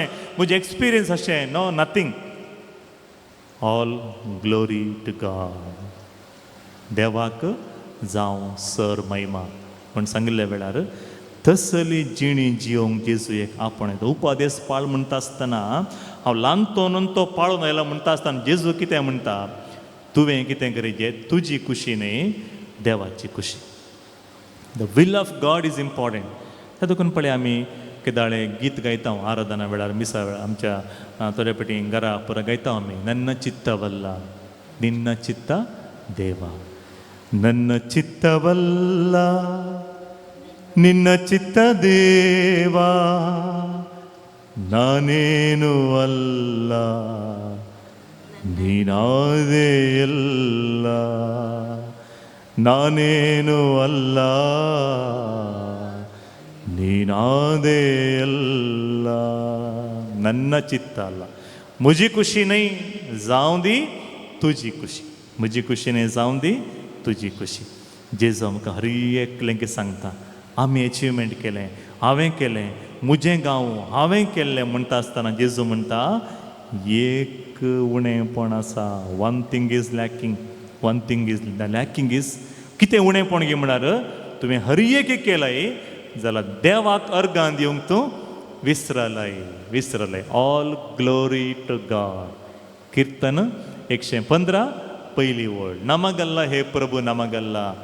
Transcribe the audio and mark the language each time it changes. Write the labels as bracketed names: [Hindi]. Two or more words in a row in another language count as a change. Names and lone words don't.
[Konkani] म्हजें एक्सपिरियन्स अशें [English] no nothing all glory to God [Konkani] देवाक जावं सर महिमा म्हण सांगिल्ल्या वेळार तसली जिणी जियोंक जेजू एक आपण उपादेश पाळ म्हणटा आसतना हांव ल्हानपणान तो पाळून आयला म्हणटा आसतना जेजू कितें म्हणटा तुवें कितें करीचें तुजी खुशी न्ही देवाची खुशी [English] the will of God is important [Konkani] त्या देखून पळय आमी केदाळे गीत गायता आराधना वेळार मिसा वेळार आमच्या थोड्या पेटी घरा पुरा गायता आमी [Kannada] ನನ್ನ ಚಿತ್ತ ವಲ್ಲ ನಿನ್ನ ಚಿತ್ತ ದೇವಾ ನನ್ನ ಚಿತ್ತ ವಲ್ಲ ನಿನ್ನ ಚಿತ್ತ ದೇವಾ ನಾನೇನು ಅಲ್ಲ ನೀನಾದೆ ಎಲ್ಲ ನಾನೇನು ಅಲ್ಲ ನೀನಾದೆ ಎಲ್ಲ ನನ್ನ ಚಿತ್ತ ಅಲ್ಲ [Konkani] मुझी खुशी नहीं जावं दी तुजी खुशी म्हजी खुशी नहीं जावं दी तुजी खुशी जेजू आमकां हर एकलें सांगता आमी अचिवमेंट केलें हांवें केलें म्हजें गांव हांवें केल्लें म्हणटा आसतना जेजू म्हणटा एक उणेंपण आसा [English] one thing is lacking [Konkani] इज कितें उणेंपण गे म्हळ्यार तुवें हर एक केलंय जाल्यार देवाक अर्गां दिवंक तूं विसरलय [English] all glory to God [Konkani] कीर्तन 115 पयली वर्ड [Kannada] ನಮಗಲ್ಲ ಹೇ ಪ್ರಭು ನಮಗಲ್ಲ